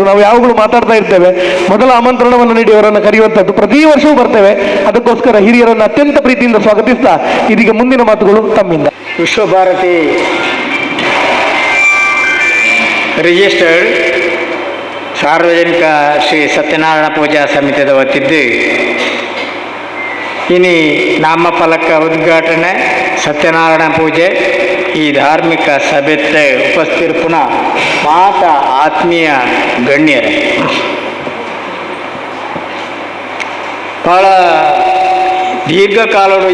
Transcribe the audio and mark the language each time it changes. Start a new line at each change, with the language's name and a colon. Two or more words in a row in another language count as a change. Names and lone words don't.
Kannada: ನಾವು ಯಾವಾಗಲೂ ಮಾತಾಡ್ತಾ ಇರ್ತೇವೆ, ಮೊದಲ ಆಮಂತ್ರಣವನ್ನು ನೀಡಿ ಅವರನ್ನು ಕರೆಯುವಂಥದ್ದು ಪ್ರತಿ ವರ್ಷವೂ ಬರ್ತೇವೆ. ಅದಕ್ಕೋಸ್ಕರ ಹಿರಿಯರನ್ನು ಅತ್ಯಂತ ಪ್ರೀತಿಯಿಂದ ಸ್ವಾಗತಿಸ್ತಾ ಇದೀಗ ಮುಂದಿನ ಮಾತುಗಳು ತಮ್ಮಿಂದ.
Tulu: ವಿಶ್ವಭಾರತಿ ರಿಜಿಸ್ಟರ್ಡ್ ಸಾರ್ವಜನಿಕ ಶ್ರೀ ಸತ್ಯನಾರಾಯಣ ಪೂಜಾ ಸಮಿತಿಯ ವತಿದ್ದು ಇನಿ ನಾಮಫಲಕ ಉದ್ಘಾಟನೆ ಸತ್ಯನಾರಾಯಣ ಪೂಜೆ ಈ ಧಾರ್ಮಿಕ ಸಭೆತ್ತೆ ಉಪಸ್ಥಿತಿರ್ಪುನ ಮಾತ ಆತ್ಮೀಯ ಗಣ್ಯರೇ, ಭಾಳ ದೀರ್ಘಕಾಲದ